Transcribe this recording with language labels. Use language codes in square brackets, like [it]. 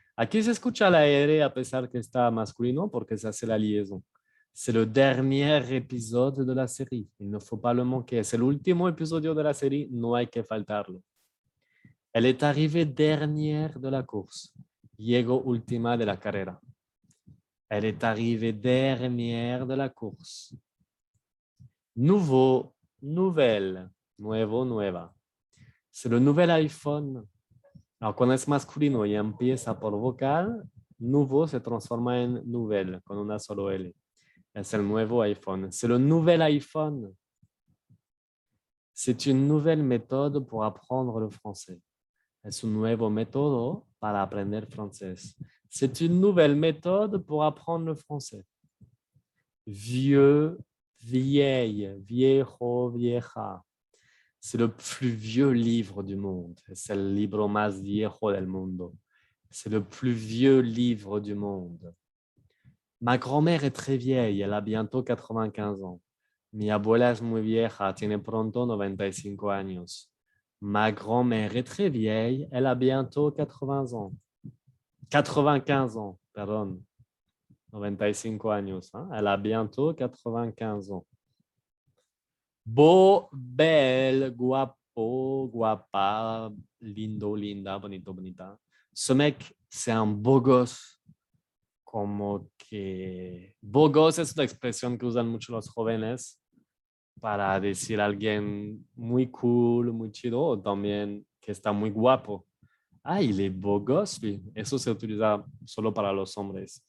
[es] Aquí se escucha la R a pesar que está masculino porque se hace la liaison. [fr] C'est le dernier épisode de la série. Il ne faut pas le manquer. C'est l'ultimo episodio de la série. [es] No hay que faltarlo. [fr] Elle est arrivée dernière de la course. [es] Llegó última de la carrera. [fr] Elle est arrivée dernière de la course. Nouveau, nouvelle, nuevo, nueva. C'est le nouvel iPhone. [es] Alors, cuando es masculino y empieza por vocal, nouveau se transforma en nouvelle, con una solo L. Es el nuevo iPhone. [fr] C'est le nouvel iPhone. C'est une nouvelle méthode pour apprendre le français. [es] Es un nuevo método para aprender francés. [fr] C'est une nouvelle méthode pour apprendre le français. Vieux, vieille, viejo, vieja. C'est le plus vieux livre du monde. [es] C'est el libro más viejo del mundo. [fr] C'est le plus vieux livre du monde. Ma grand-mère est très vieille. Elle a bientôt 95 ans. [es] Mi abuela es muy vieja. Tiene pronto 95 años. [fr] Ma grand-mère est très vieille. Elle a bientôt 80 ans. 95 ans, perdón. [es] 95 años. [fr] Hein? Elle a bientôt 95 ans. [es] Beau, belle, guapo, guapa, lindo, linda, bonito, bonita. [fr] Ce mec, c'est un beau gosse. [es] Como que beau gosse es una expresión que usan mucho los jóvenes para decir a alguien muy cool, muy chido, o también que está muy guapo. [fr] Ah, il est beau gosse, lui. [es] Eso se utiliza solo para los hombres.